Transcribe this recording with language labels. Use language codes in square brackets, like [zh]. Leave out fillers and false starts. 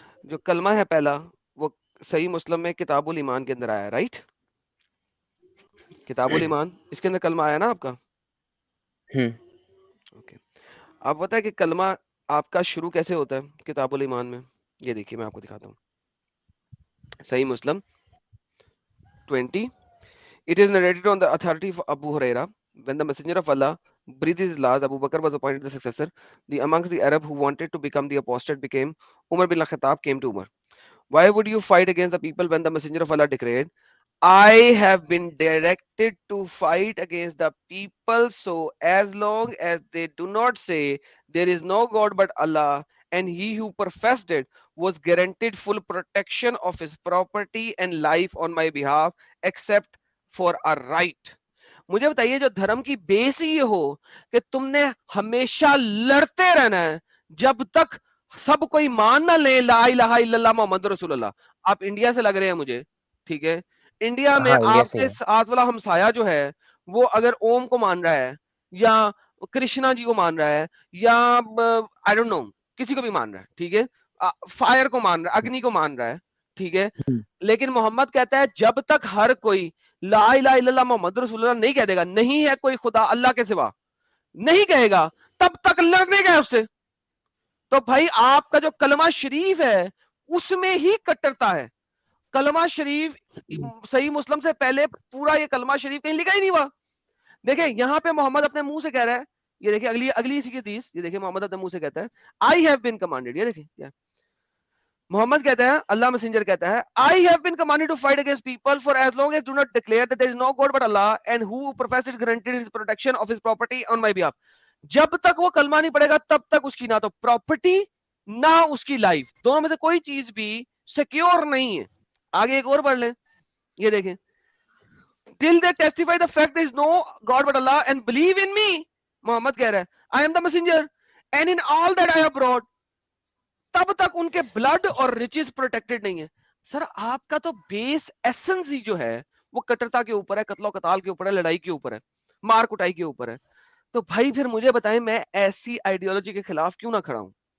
[ur] جو کلمہ ہے پہلا, وہ صحیح مسلم میں کتاب الایمان کے اندر آیا, رائٹ؟ کتاب الایمان, اس کے اندر کلمہ آیا نا آپ کا. اوکے, آپ پتہ ہے کہ کلمہ آپ کا شروع کیسے ہوتا ہے کتاب الایمان میں؟ یہ دیکھیے میں آپ کو دکھاتا ہوں. صحیح مسلم 20. [en] It is narrated on the authority of Abu Huraira, when the messenger of Allah breathed his last, Abu Bakr was appointed the successor. The amongst the Arab who wanted to become the apostate became Umar bin al-Khattab came to Umar. Why would you fight against the people when the messenger of Allah declared, I have been directed to fight against the people, so as long as they do not say there is no God but Allah, and he who professed it was guaranteed full protection of his property and life on my behalf, except for a right. [ur] مجھے بتائیے, جو دھرم کی بیس یہ ہو کہ تم نے ہمیشہ لڑتے رہنا ہے جب تک سب کوئی مان نہ لے لا الہ الا اللہ محمد رسول اللہ. آپ انڈیا سے لگ رہے ہیں مجھے, ٹھیک ہے, انڈیا میں ہاں انڈیا آپ سے کے ہے. ساتھ والا ہمسایا جو ہے وہ اگر اوم کو مان رہا ہے, یا کرشنا جی کو مان رہا ہے, یا [en] I don't know [ur] کسی کو بھی مان رہا ہے, ٹھیک ہے, فائر کو مان رہا ہے, اگنی کو مان رہا ہے, ٹھیک ہے, لیکن محمد کہتا ہے جب تک ہر کوئی لا الہ الا اللہ محمد رسول اللہ نہیں کہہ دے گا, نہیں ہے کوئی خدا اللہ کے سوا, نہیں کہے گا, تب تک لڑنے کا اس سے. تو بھائی آپ کا جو کلمہ شریف ہے اس میں ہی کٹرتا ہے. کلمہ شریف صحیح مسلم سے پہلے پورا یہ کلمہ شریف کہیں لکھا ہی نہیں ہوا. دیکھیں یہاں پہ محمد اپنے منہ سے کہہ رہا ہے, یہ دیکھیں اگلی اسی کی حدیث, یہ دیکھیں محمد اپنے منہ سے کہتا ہے [en] I have been commanded, [ur] یہ دیکھیں کیا, محمد کہتا ہے, [en] Allah messenger کہتا ہے, I have been commanded to fight against people for as long as do not declare that there is no God but Allah and who professes granted his protection of his property on my behalf. [ur] جب تک وہ کلمہ نہیں پڑے گا تب تک اس کی نہ تو پراپرٹی نہ اس کی لائف, دونوں میں سے کوئی چیز بھی سیکیور نہیں ہے. آگے ایک اور پڑھ لیں, یہ دیکھیں, [en] till they testify the fact there is no God but Allah and believe in me. [ur] محمد کہہ رہا ہے [en] I am the messenger and in all that I have brought, [ur] تب تک ان کے بلڈ اور ریچز پروٹیکٹڈ نہیں ہے. سر آپ کا تو بیس ایسنس ہی جو ہے وہ کٹرتا کے اوپر ہے, قتل و قتال کے اوپر ہے, لڑائی کے اوپر ہے, مار کٹائی کے اوپر ہے. تو بھائی پھر مجھے بتائیں میں ایسی آئیڈیالوجی کے خلاف کیوں نہ کھڑا ہوں.